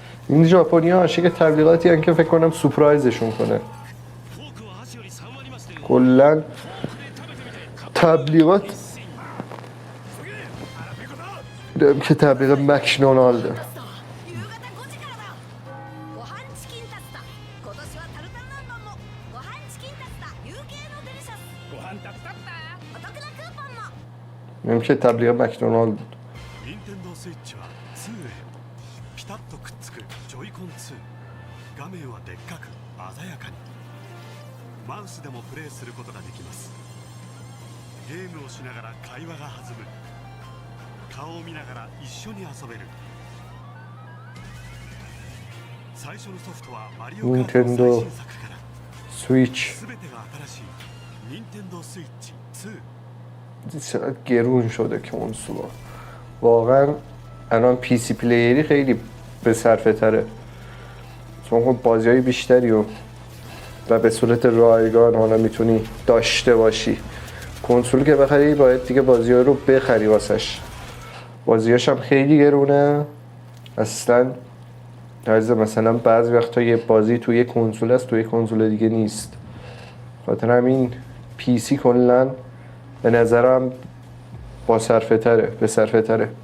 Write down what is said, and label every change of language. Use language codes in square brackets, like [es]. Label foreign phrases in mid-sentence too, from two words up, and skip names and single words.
[fa] این ژاپنی‌ها عاشق تبلیغاتی هستن که فکر کنم سورپرایزشون کنه. کلا تبلیغات دیدم که تبلیغ مکدونالد [ja] 夕方5時からだご飯チキンタツタ今年はタルタル南蛮もご飯チキンタツタ UK のデリシャスご飯タツタお得なクーポンも [fa] دیدم که تبلیغ مکدونالد بود. [ja] 任天堂スイッチは2へピタッとくっつくジョイコン2画面はでっかく鮮やかにマウスでもプレイすることができますゲームをしながら会話が弾む顔を見ながら一緒に遊べる最初のソフトはマリオカートの最新作からスイッチ全てが新しい任天堂スイッチ2 [fa] چقدر گرون شده کنسولا واقعا الان پی سی پلیری خیلی به صرفه تره چون خب بازی های بیشتری و به صورت رایگان حالا میتونی داشته باشی کنسول که بخری باید دیگه بازی ها رو بخری واسش بازیاش هم خیلی گرونه اصلا عرض مثلا بعضی وقتا یه بازی توی یه کنسول است توی یه کنسول دیگه نیست خاطر همین پی سی کلن به نظرم با صرفه تره به صرفه تره